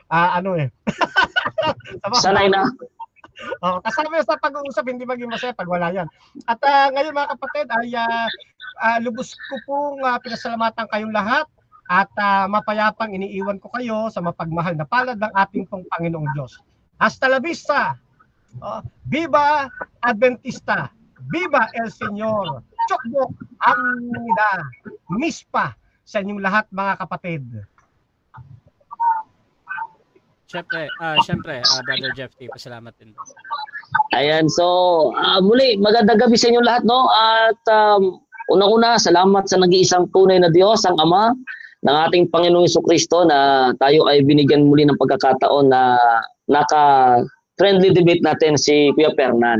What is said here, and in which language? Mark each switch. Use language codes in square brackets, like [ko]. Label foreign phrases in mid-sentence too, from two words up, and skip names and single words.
[tl] Sanay na. Kasama sa pag-uusap, hindi maging masaya pag wala yan. At ngayon mga kapatid, ay lubos ko pong pinasalamatan kayong lahat at mapayapang iniiwan ko kayo sa mapagmahal na palad ng ating pong Panginoong Diyos. [es] Hasta la vista! Viva Adventista! Viva El Señor! [ko] 축복합니다! [tl] Mispa sa inyong lahat mga kapatid. Siyempre, Brother Jeff T, pasalamat din. Ayan, so muli, magandang gabi sa inyo lahat, no? At unang-una, salamat sa nag-iisang tunay na Diyos, ang Ama ng ating Panginoong Jesucristo, na tayo ay binigyan muli ng pagkakataon na naka- [en] friendly debate [tl] natin si Kuya Fernan.